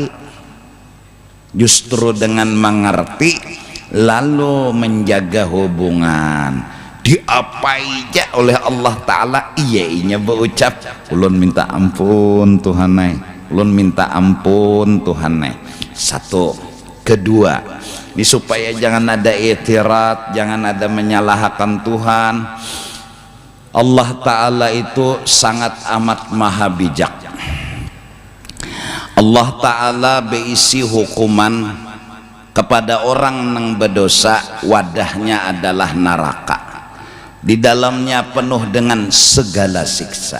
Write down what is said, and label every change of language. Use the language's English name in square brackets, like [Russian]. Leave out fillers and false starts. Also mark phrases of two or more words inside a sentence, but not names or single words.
[Banjar] Justru dengan mengerti lalu menjaga hubungan, diapai aja oleh Allah Ta'ala, iya berucap ulun minta ampun Tuhanai, ulun minta ampun Tuhanai. [Indonesian] Satu. Kedua, ini supaya jangan ada i'tirad, jangan ada menyalahkan Tuhan. Allah Ta'ala itu sangat amat maha bijak. Allah Ta'ala berisi hukuman kepada orang yang berdosa, wadahnya adalah neraka, di dalamnya penuh dengan segala siksa.